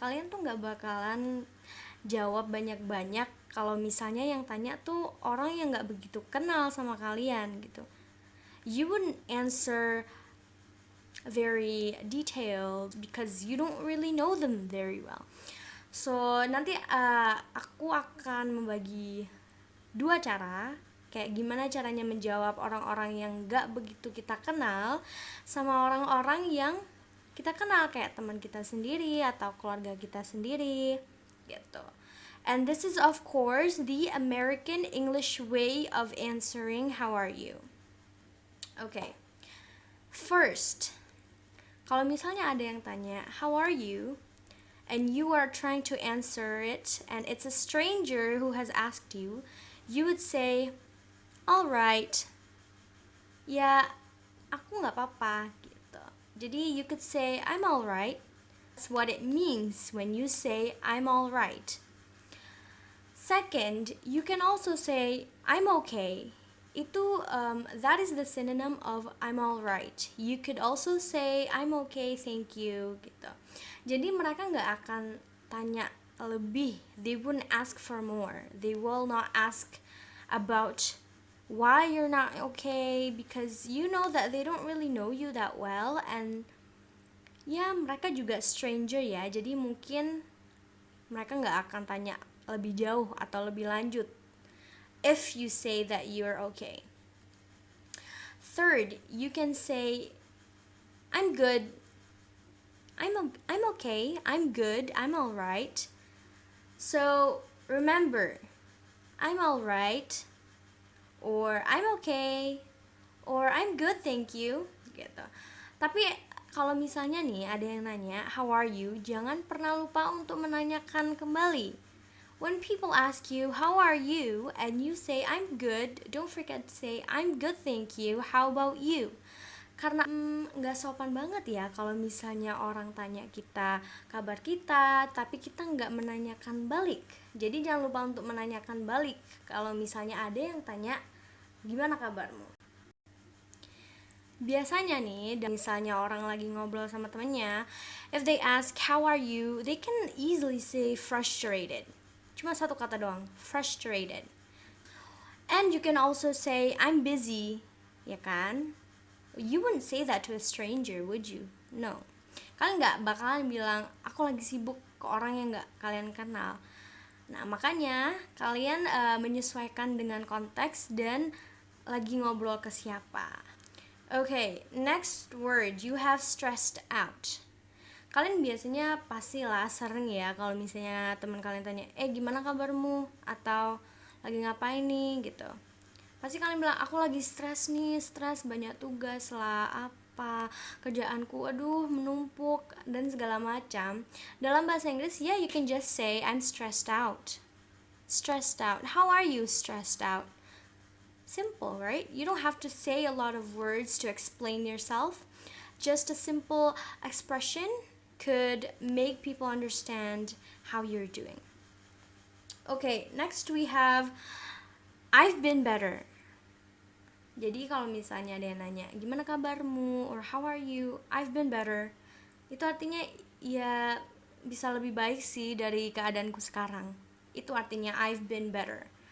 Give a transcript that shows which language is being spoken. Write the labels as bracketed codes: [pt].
[id] Kalian tuh nggak bakalan jawab banyak-banyak kalau misalnya yang tanya tuh orang yang nggak begitu kenal sama kalian gitu. [en] You wouldn't answer very detailed because you don't really know them very well. [id] So nanti aku akan membagi dua cara, kayak gimana caranya menjawab orang-orang yang gak begitu kita kenal sama orang-orang yang kita kenal, kayak teman kita sendiri atau keluarga kita sendiri gitu. [en] And this is of course the American English way of answering how are you. Okay. First, [id] kalau misalnya ada yang tanya [en] how are you and you are trying to answer it and it's a stranger who has asked you, you would say all right. [id] Ya, aku nggak apa-apa gitu. [en] Jadi you could say I'm all right. That's what it means when you say I'm all right. Second, you can also say I'm okay. That is the synonym of I'm alright. You could also say I'm okay, thank you gitu. [id] Jadi mereka nggak akan tanya lebih. [en] They wouldn't ask for more. They will not ask about why you're not okay, because you know that they don't really know you that well, and [id] ya mereka juga stranger ya. Jadi mungkin mereka nggak akan tanya lebih jauh atau lebih lanjut [en] if you say that you're okay. Third, you can say I'm good. I'm okay. I'm good. I'm all right. So, remember, I'm all right, or I'm okay, or I'm good, thank you gitu. [id] Tapi kalau misalnya nih ada yang nanya [en] how are you, [id] jangan pernah lupa untuk menanyakan kembali. [en] When people ask you, how are you? And you say, I'm good, don't forget to say, I'm good, thank you. How about you? [id] Karena nggak sopan banget ya kalau misalnya orang tanya kita kabar kita, tapi kita nggak menanyakan balik. Jadi jangan lupa untuk menanyakan balik kalau misalnya ada yang tanya, gimana kabarmu? Biasanya nih, misalnya orang lagi ngobrol sama temennya, [en] if they ask how are you, they can easily say frustrated. [id] Cuma satu kata doang, frustrated. [en] And you can also say I'm busy, [id] ya kan? [en] You wouldn't say that to a stranger, would you? No. [id] Kalian nggak bakalan bilang aku lagi sibuk ke orang yang nggak kalian kenal. Nah makanya kalian menyesuaikan dengan konteks dan lagi ngobrol ke siapa. [en] Okay, next word, you have stressed out. [id] Kalian biasanya pastilah sering ya kalau misalnya teman kalian tanya, gimana kabarmu? Atau lagi ngapain nih gitu. Pasti kalian bilang, aku lagi stres nih, stres banyak tugas lah, apa, kerjaanku aduh menumpuk dan segala macam. Dalam bahasa Inggris, [en] you can just say I'm stressed out. Stressed out. How are you stressed out? Simple, right? You don't have to say a lot of words to explain yourself. Just a simple expression could make people understand how you're doing. Okay, next we have I've been better. [id] Jadi kalau misalnya ada yang nanya, gimana kabarmu? [en] Or how are you? I've been better. [id] Itu artinya ya bisa lebih baik sih dari keadaanku sekarang. Itu artinya [en] I've been better.